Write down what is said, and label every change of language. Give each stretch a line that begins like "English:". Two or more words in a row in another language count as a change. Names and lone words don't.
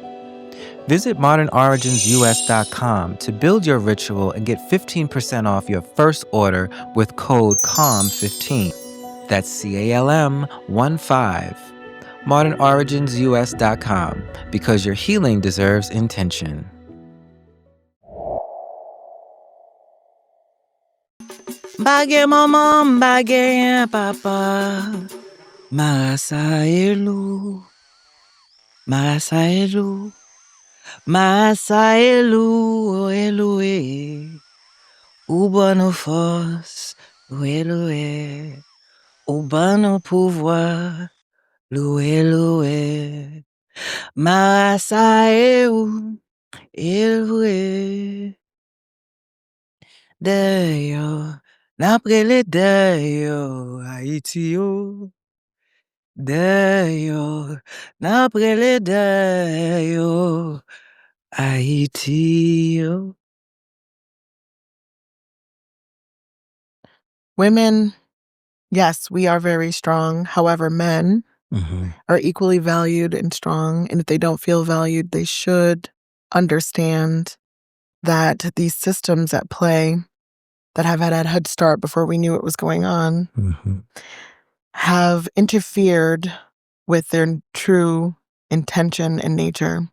English: Visit modernoriginsus.com to build your ritual and get 15% off your first order with code CALM15. That's CALM15. modernoriginsus.com, because your healing deserves intention.
Haitian Creole: Bagay mamam, bagay papa, marasa elu, elu ubano force, elu ubano pouvoir, elu marasa elu Dayo, naprele dayo, Haiti yo. Dayo, naprele dayo, Haiti yo.
English: Women, yes, we are very strong. However, men are equally valued and strong. And if they don't feel valued, they should understand that these systems at play that have had a head start before we knew what was going on have interfered with their true intention and nature.